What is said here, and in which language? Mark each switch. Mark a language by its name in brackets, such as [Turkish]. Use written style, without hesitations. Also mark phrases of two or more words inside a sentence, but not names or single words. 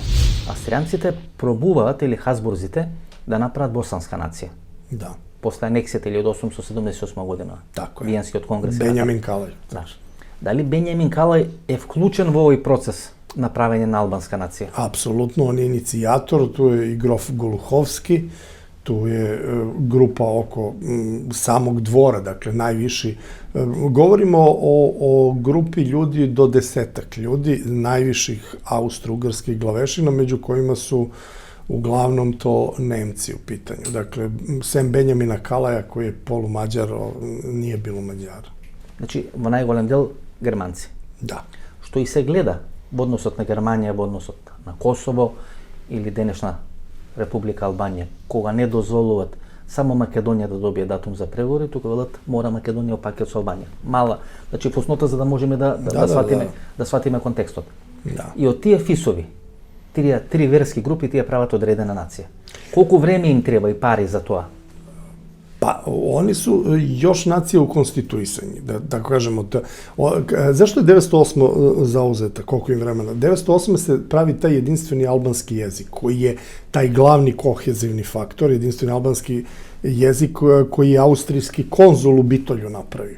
[Macedonian] Австријанците пробуваат или хасбурзите да направат босанска нација. Да. После анексијата 1878 година. Така е. Виенскиот конгрес. Бенјамин Калај. Да. Дали Бенјамин Калај е вклучен во овој процес на правење на албанска нација? Апсолутно, он е иницијатор, [Serbian] tu je i grof Goluhovski, tu je grupa oko samog dvora, dakle najviši. Govorimo o grupi ljudi do 10 ljudi, najviših austro-ugarskih glavešina, među kojima su uglavnom to Nemci u pitanju. Dakle, sem Benjamina Kalaja, koji je polumađar, nije bilo Mađara. Значи, во најголем дел германци. Да. Што и се гледа во односот на Германија, во односот на Косово или денешна Република Албанија, кога не дозволуваат само Македонија да добие датум за преговори, тука велат мора Македонија опакет со Албанија. Мала, значи фуснота за да можеме да сватиме контекстот. Да. И од тие фисови, три верски групи, тие прават одредена нација. Колку време им треба и пари за тоа? Pa, oni su još nacija u konstituisanju, da kažemo. Zašto je 908. zauzeta, koliko im vremena? 908. se pravi taj jedinstveni albanski jezik, koji je taj glavni kohezivni faktor, jedinstveni albanski jezik koji je austrijski konzul u Bitolju napravio.